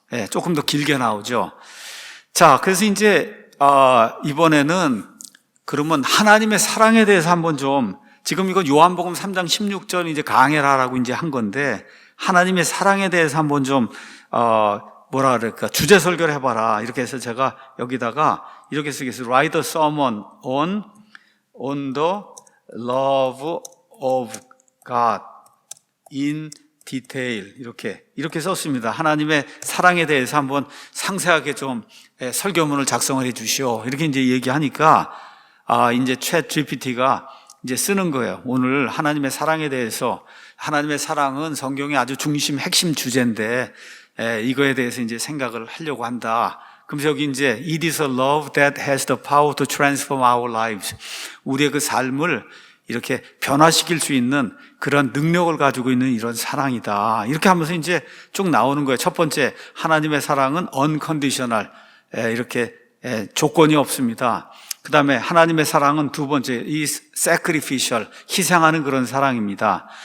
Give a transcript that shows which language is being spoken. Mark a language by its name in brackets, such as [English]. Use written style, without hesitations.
[Korean] 조금 더 길게 나오죠. 자, 그래서 이제 이번에는 그러면 하나님의 사랑에 대해서 한번 좀 지금 이건 요한복음 3장 16절 이제 강해라라고 이제 한 건데, 하나님의 사랑에 대해서 한번 좀, 뭐라 그럴까, 주제 설교를 해봐라. 이렇게 해서 제가 여기다가 이렇게 쓰겠습니다. [English] Write a sermon on the love of God in detail. [Korean] 이렇게 썼습니다. 하나님의 사랑에 대해서 한번 상세하게 좀 설교문을 작성을 해 주시오. 이렇게 이제 얘기하니까, 이제 챗 GPT가 이제 쓰는 거예요. 오늘 하나님의 사랑에 대해서, 하나님의 사랑은 성경의 아주 중심, 핵심 주제인데, 이거에 대해서 이제 생각을 하려고 한다. 그럼 여기 이제 [English] It is a love that has the power to transform our lives. [Korean] 우리의 그 삶을 이렇게 변화시킬 수 있는 그런 능력을 가지고 있는 이런 사랑이다. 이렇게 하면서 이제 쭉 나오는 거예요. 첫 번째, 하나님의 사랑은 unconditional. 이렇게 조건이 없습니다. 그 다음에 하나님의 사랑은 두 번째, 이 sacrificial, 희생하는 그런 사랑입니다.